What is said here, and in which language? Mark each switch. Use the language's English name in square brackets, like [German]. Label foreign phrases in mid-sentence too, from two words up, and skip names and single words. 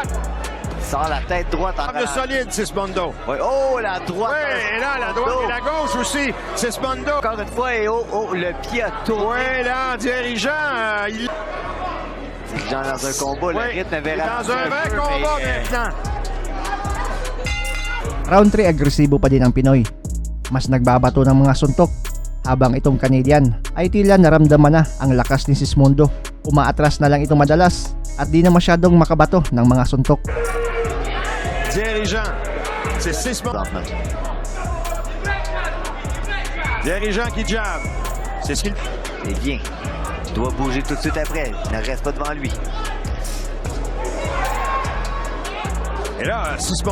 [French] Sort la tête droite en Le solide, Sismondo. Oui. Oh, la droite. Oui, et là, la droite et la gauche aussi. Sismondo. Encore une fois, et le pied a tourné. Oui, là, dirigeant, il... Dirigeant dans un combat, le rythme avait dans un vrai combat maintenant. [Filipino] Round 3 agresibo pa din ang Pinoy. Mas nagbabato ng mga suntok habang itong Canadian ay tila naramdaman na ang lakas ni Sismondo. Umaatras na lang ito madalas at di na masyadong makabato ng mga suntok. [French] Dirigeant, c'est Sismondo. Dirigeant qui jab. C'est ce qu'il... Et bien, il doit bouger tout de suite après. Il ne reste pas devant lui. Et là, Sismondo